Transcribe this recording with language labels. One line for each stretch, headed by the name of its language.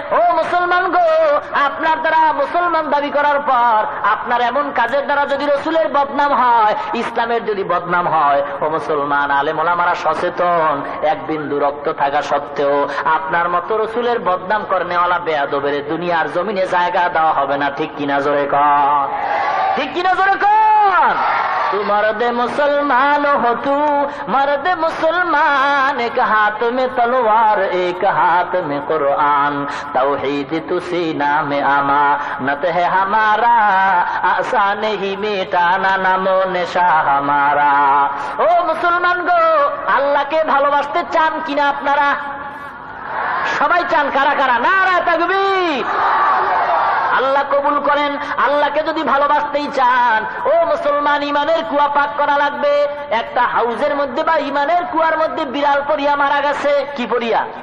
Bangla: ও মুসলমান গো, আপনার দ্বারা মুসলমান দাবি করার পর আপনার এমন কাজের দ্বারা যদি রসুলের বদনাম হয়, ইসলামের যদি বদনাম হয়, ও মুসলমান, আলেম ওলামারা সচেতন, 1 বিন্দু রক্ত থাকা সত্ত্বেও আপনার মতো রসুলের বদনাম করনেওয়ালা বেয়াদবের দুনিয়ার জমিনে জায়গা দেওয়া হবে না। ঠিক কিনা জোরে কর, ঠিক কিনা জোরে কর।
Hindi: तू मर्द मुसलमान हो, तू मर्द मुसलमान, एक हाथ में तलवार एक हाथ में कुरान, तौहीद तू सीना में अमानत है हमारा, आसान ही मिटाना नमो निशा हमारा।
Bangla: ओ मुसलमान गो, আল্লাহকে ভালোবাসতে চান কিনা আপনারা? সবাই চান। কারা কারা? নারা তাকবীর। আল্লাহ কবুল করেন। আল্লাহকে যদি ভালোবাসতেই চান, ও মুসলমান, ইমানের কুয়া পাক করা লাগবে। একটা হাউজের মধ্যে বা ইমানের কুয়ার মধ্যে বিড়াল পড়িয়া মারা গেছে। কি পড়িয়া?